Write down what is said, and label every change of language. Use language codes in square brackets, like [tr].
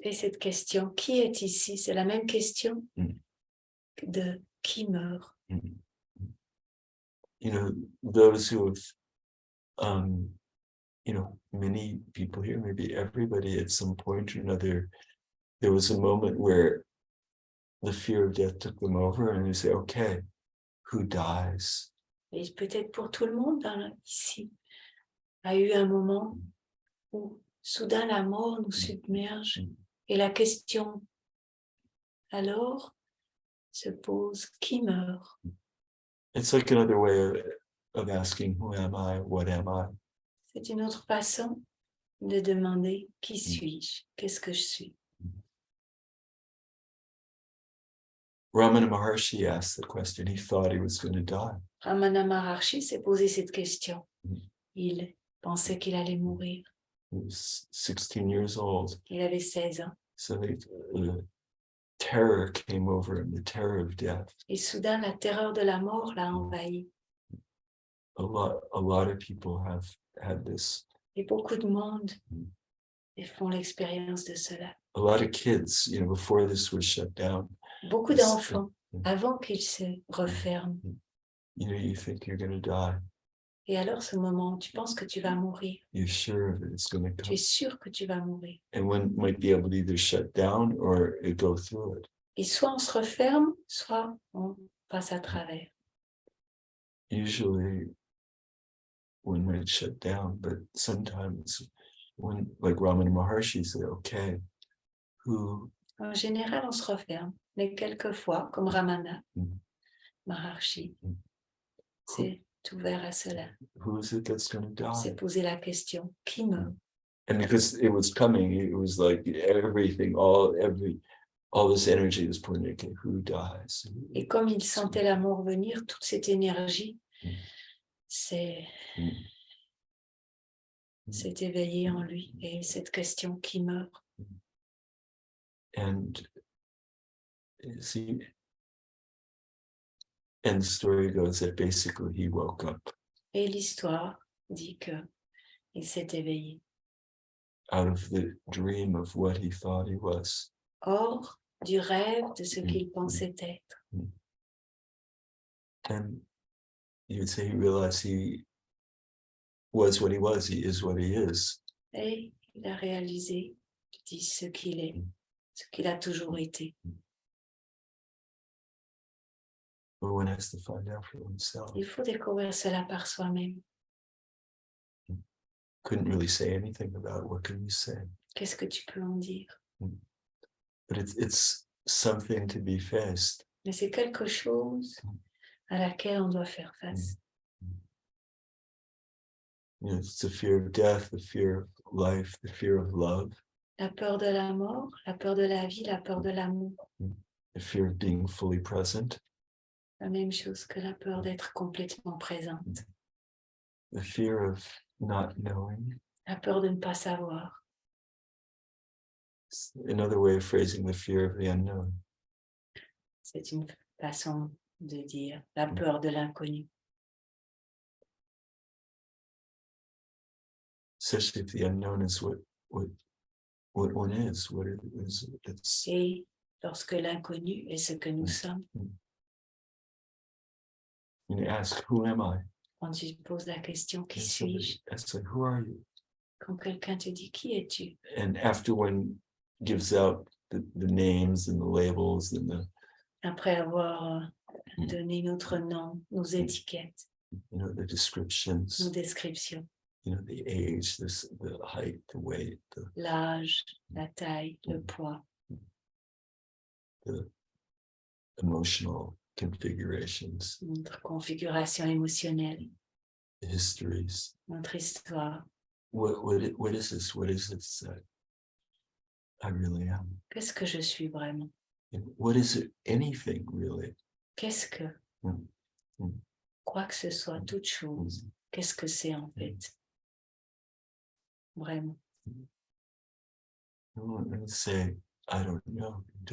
[fr] Et cette question, qui est ici? C'est la même question de qui meurt. [en] You know, those who have, you know, many people here, maybe everybody at some point or another, there was a moment where the fear of death took them over and you say, okay, who dies? [fr] Et peut-être pour tout le monde ici, a eu un moment où soudain la mort nous submerge et la question alors se pose, qui meurt? [en] It's like another way of asking, who am I? What am I? [fr] C'est une autre façon de demander qui suis-je? Qu'est-ce que je suis? [en] Ramana Maharshi asked the question. He thought he was going to die. [fr] Ramana Maharshi s'est posé cette question. Il pensait qu'il allait mourir. [en] He was 16 years old. [fr] Il avait 16 ans. [en] So the terror came over him, the terror of death. [fr] Et soudain, la terreur de la mort l'a envahi. [en] A lot of people have had this. [fr] Et beaucoup de monde font l'expérience de cela. [en] A lot of kids, you know, before this was shut down. [fr] Beaucoup d'enfants, avant qu'ils se referment. [en] You know, you think you're going to die. [fr] Et alors, ce moment, tu penses que tu vas mourir. [en] You're sure that it's going to [fr] Tu [en] come. [fr] es sûr que tu vas mourir. [en] And one might be able to either shut down or go through it. [fr] Et soit on se referme, soit on passe à travers. [en] Usually one might shut down, but sometimes when, like Ramana Maharshi said, okay, who? [fr] En général, on se referme. Mais quelquefois, comme Ramana Maharshi, c'est ouvert à cela. [en] Who is it that's going to [fr] C'est [en] die? [fr] poser la question, qui meurt? [en] And because it was coming, it was like everything, all this energy was put in, okay, who dies? [fr] Et comme il sentait la mort venir, toute cette énergie s'est éveillée en lui. Et cette question, qui meurt? [en] And see, and the story goes that basically he woke up [fr] Et l'histoire dit que il s'est éveillé. [en] out of the dream of what he thought he was. [fr] Hors du rêve de ce qu'il pensait être. [en] And you would say he realized he was what he was, he is what he is. [fr] Et il a réalisé, il dit ce qu'il est, ce qu'il a toujours été. [en] But one has to find out for himself. [fr] Il faut découvrir cela par soi-même. [en] Couldn't really say anything about it. What can you say? [fr] Qu'est-ce que tu peux en dire? [en] But it's something to be faced. [fr] Mais c'est quelque chose à laquelle on doit faire face. [en] You know, it's the fear of death, the fear of life, the fear of love, [fr] La peur de la mort, la peur de la vie, la peur de l'amour. [en] the fear of being fully present, [fr] La même chose que la peur d'être complètement présente. [en] the fear of not knowing. [fr] La peur de ne pas savoir. [en] It's another way of phrasing the fear of the unknown. [fr] C'est une façon de dire la peur de l'inconnu. [en] Especially if the unknown is what one is, what it is. It's [fr] Et lorsque l'inconnu est ce que nous sommes, [en] you ask, who am I? [fr] quand tu poses la question, qui [en] And somebody [fr] suis-je? [en] asks, like, who are you? [fr] Quand quelqu'un te dit, qui es-tu? [en] And after one gives out the names and the labels and the, [fr] Après avoir donné notre nom, nos étiquettes, [en] you know, the descriptions, [fr] nos descriptions, [en] you know, the age, the height, the weight, [fr] l'âge, la taille, le poids, [en] the emotional configurations, [fr] notre configuration émotionnelle, [en] the histories. [fr] notre histoire. [en] What is this? What is it that I really am? [fr] Qu'est-ce que je suis vraiment? [en] And what is it? Anything really? [fr] Qu'est-ce que, quoi que ce soit, toute chose, qu'est-ce que c'est en fait? Vraiment. [en] And say, I don't know.